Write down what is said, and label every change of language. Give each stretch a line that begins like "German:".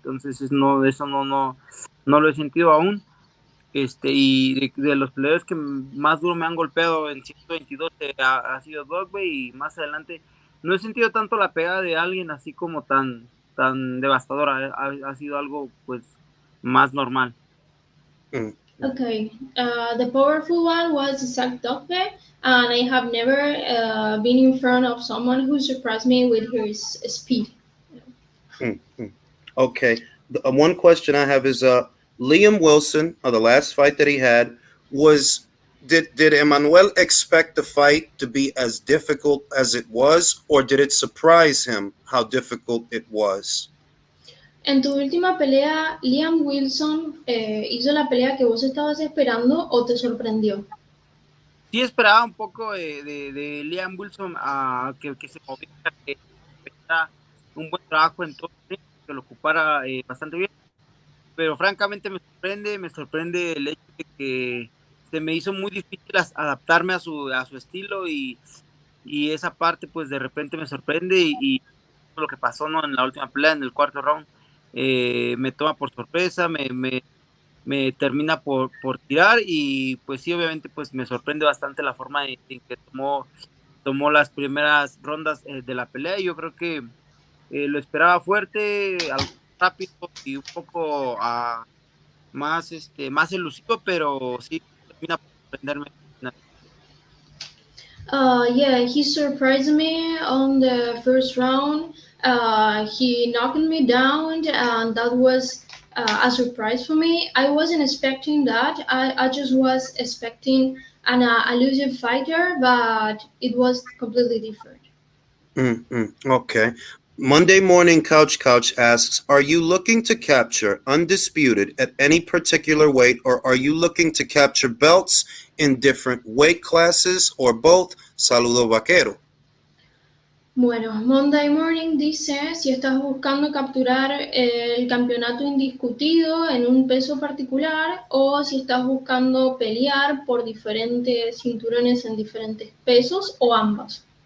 Spanish: Entonces, eso no lo he sentido aún. Y de los peleadores que más duro me han golpeado en 122 ha sido Dogway, y más adelante no he sentido tanto la pegada de alguien así como tan devastadora. Ha sido algo pues más normal. Mm.
English: Okay, the powerful one was Zach Dogbe, and I have never been in front of someone who surprised me with his speed. Mm, mm. Okay. One question I have is Liam Wilson, the last fight that he had, was did Emmanuel expect the fight to be as difficult as it was, or did it surprise him how difficult it was?
Spanish: En tu última pelea, Liam Wilson hizo la pelea que vos estabas esperando o te sorprendió. Sí esperaba un poco de Liam Wilson que se moviera, que hiciera un buen trabajo en todo, que lo ocupara bastante bien, pero francamente me sorprende el hecho de que se me hizo muy difícil adaptarme a su estilo, y esa parte pues de repente me sorprende, y lo que pasó, ¿no?, en la última pelea, en el cuarto round, me toma por sorpresa, me termina por tirar, y pues sí, obviamente pues me sorprende bastante la forma en que tomó las primeras rondas de la pelea. Yo creo que lo esperaba fuerte, algo rápido y un poco más elusivo, pero sí termina por sorprenderme.
English: Yeah, he surprised me on the first round. He knocked me down, and that was a surprise for me. I wasn't expecting that. I just was expecting an elusive fighter, but it was completely different. Okay. Monday Morning Couch asks, are you looking to capture undisputed at any particular weight, or are you looking to capture belts in different weight classes, or both?
Spanish: Saludo Vaquero. Bueno, Monday Morning dice si estás buscando capturar el campeonato indiscutido en un peso particular o si estás buscando pelear por diferentes cinturones en diferentes pesos o ambas.